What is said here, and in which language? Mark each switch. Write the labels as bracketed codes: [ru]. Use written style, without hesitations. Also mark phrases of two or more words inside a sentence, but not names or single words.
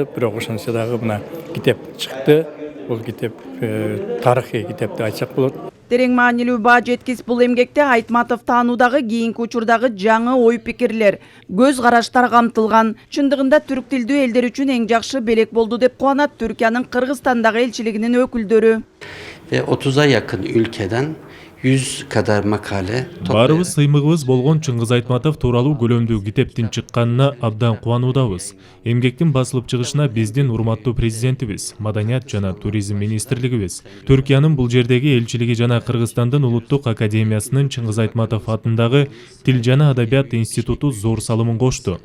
[ky] Бирок ошентсе дагы мына китеп чыкты. Бул китеп тарыхый китеп деп айтсак болот. Терең маанилүү баа жеткиз бул эмгекте Айтматов таануудагы кийинки учурдагы жаңы ой пикирлер, көз караштар камтылган. Чындыгында түрк тилдүү элдер үчүн эң жакшы белек болду деп кубанат Түркиянын Кыргызстандагы элчилигинин өкүлдөрү. [tr] Ve 30'a yakın ülkeden 100 kadar makale [ky] Барыбыз сыймыгыбыз болгон Чыңгыз Айтматов тууралуу көлөмдүү китептин чыкканына абдан кубануудабыз. Эмгектин басылып чыгышына биздин урматтуу президентибиз, маданият жана туризм министрлигибиз, Түркиянын бул жердеги элчилиги жана Кыргызстандын улуттук академиясынын Чыңгыз Айтматов атындагы Тил жана адабият институту зор салымын кошту.